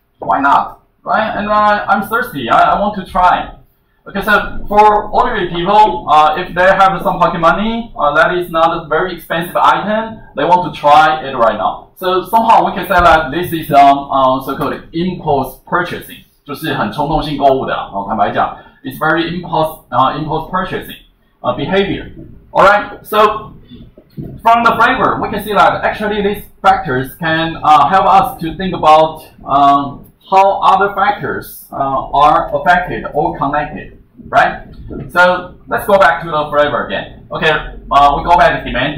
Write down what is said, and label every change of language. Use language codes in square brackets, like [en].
[en] Why not, right? And I'm thirsty. I want to try. Okay, so for ordinary people, if they have some pocket money, that is not a very expensive item. They want to try it right now. So somehow we can say that this is so-called impulse purchasing. [zh] 就是很冲动性购物的，坦白讲 ， [en] it's very impulse purchasing behavior. All right, so from the flavor, we can see that actually these factors can help us to think about how other factors are affected or connected, right? So let's go back to the flavor again. Okay, we go back to demand.